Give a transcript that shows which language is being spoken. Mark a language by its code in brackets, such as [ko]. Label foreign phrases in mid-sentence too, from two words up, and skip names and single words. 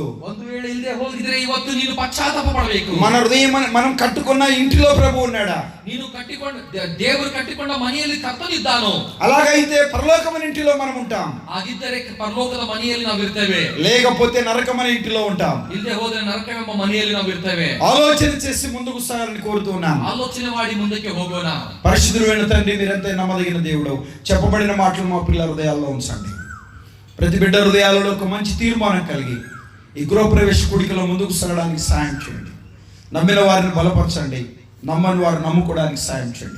[kn] ಒಂದು ವೇಳೆ ಇಲ್ಲದೆ ಹೋಗಿದ್ರೆ ಇವತ್ತು ನೀನು ಪಶ್ಚಾತ್ತಾಪ ಪಡಬೇಕು. [te] మన హృదయం మనం కట్టుకున్న ఇంటిలో ప్రభు ఉన్నాడా? [kn] ನೀನು ಕಟ್ಟಿಕೊಂಡ ದೇವರು ಕಟ್ಟಿಕೊಂಡ ಮನೆಯಲ್ಲಿ ಕರ್ತನಿದ್ದಾನೋ? [te] అలాగైతే పరలోకమైన ఇంటిలో మనం ఉంటాం. [kn] ಹಾಗಿದ್ದರೆ ಪರಲೋಕದ ಮನೆಯಲ್ಲಿ ನಾವು ಇರ್ತೇವೆ. [te] లేకపోతే నరకమైన ఇంటిలో ఉంటాం. [kn] ಇಲ್ಲದೆ ಹೋದ್ರೆ ನರಕವೆಂಬ ಮನೆಯಲ್ಲಿ ನಾವು ಇರ್ತೇವೆ. [te] ఆలోచన చేసి ముందుకు సాగాలని కోరుతున్నాను. [kn] ఆలోచನೆ ಮಾಡಿ ముందుకు ಹೋಗೋಣ. [te] పరిశుద్ధుడైన తండ్రి, మీరంతా నమ్మదగిన దేవుడు. చెప్పబడిన మాటలు మా పిల్లల హృదయాల్లో ఉంచండి. ప్రతి బిడ్డ హృదయాలలో ఒక మంచి తీర్మానం కలిగి ఈ గృహప్రవేశ కూడికలో ముందుకు సాగడానికి సాయం చేయండి. నమ్మిన వారిని బలపరచండి, నమ్మని వారు నమ్ముకోవడానికి సాయం చేయండి.